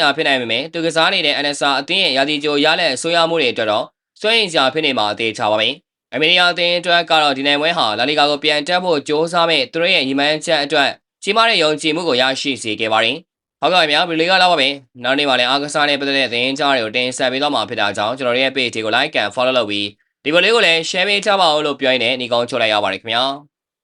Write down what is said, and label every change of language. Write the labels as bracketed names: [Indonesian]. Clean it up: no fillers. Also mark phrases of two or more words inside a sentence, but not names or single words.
[Burmese] ရာဖြစ်နိုင်ပေမဲ့သူကစားနေတဲ့ NSA အသင်းရဲ့ရာသီကြိုရလက်အဆိုးရမှုတွေအတွက်တော့စွန့်ရင်စရာဖြစ်နေမှာအသေးချပါပဲ။အမေရိကန်အသင်းအတွက်ကတော့ဒီနိုင်ပွဲဟာလာလီဂါကိုပြန်တက်ဖို့ကြိုးစားမဲ့သူတို့ရဲ့ညီမန်းချက်အတွက်ကြီးမားတဲ့ယုံကြည်မှုကိုရရှိစေခဲ့ပါတယ်။ဟုတ်ကဲ့ခင်ဗျာဗီဒီယိုကလောက်ပါပဲ။နောက်နေ့မှလည်းအားကစားနဲ့ပတ်သက်တဲ့သတင်းကြားတွေကိုတင်ဆက်ပေးသွားမှာဖြစ်တာကြောင့်ကျွန်တော်တို့ရဲ့ page ကို [English] like and follow [Burmese] လုပ်ပြီးဒီဗီဒီယိုလေးကိုလည်း share ပေးထားပါဦးလို့ပြောရင်းနဲ့ညီကောင်းချုပ်လိုက်ရပါတယ်ခင်ဗျာ။